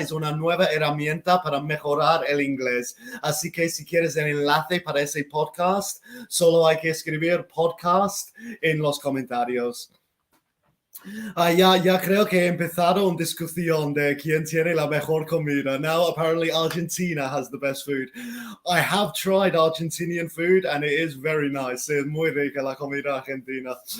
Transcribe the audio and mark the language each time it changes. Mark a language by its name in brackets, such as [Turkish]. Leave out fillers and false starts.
[Spanish] Es una nueva herramienta para mejorar el inglés. Así que si quieres el enlace para ese podcast, solo hay que escribir podcast en los comentarios. Ya creo que he empezado una discusión de quién tiene la mejor comida. [English] Now, apparently, Argentina has the best food. I have tried Argentinian food and it is very nice. [Spanish] Es muy rica la comida argentina.